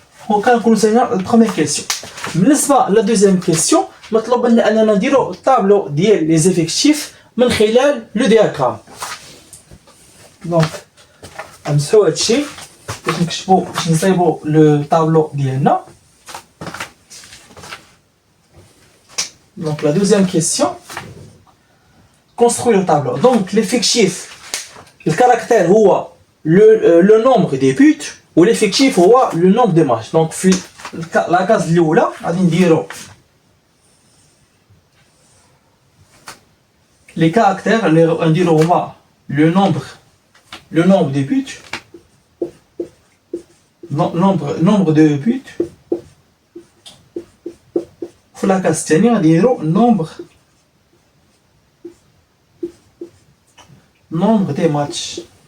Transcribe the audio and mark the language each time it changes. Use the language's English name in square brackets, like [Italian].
[Arabic] هو كنكونوا سالينا البروميير كيسيون. بالنسبه لا دوزيام كيسيون مطلوب لنا اننا نديرو الطابلو ديال لي زيفيكتيف من خلال لو دياغرام. دونك نمسحو هادشي باش نكتبو باش نصايبو لو طابلو ديالنا. دونك لا دوزيام كيسيون [French] construire le tableau. Donc l'effectif, le caractère هو le nombre des buts و l'effectif هو le nombre de matchs. Donc [Arabic] في لا كاز الاولى غادي نديرو [French] les caractères [Arabic] اللي غنديرو هما [French] le nombre de buts, nombre de buts. [Arabic] في لا كاز الثانيه غادي نديرو [French] nombre des matchs.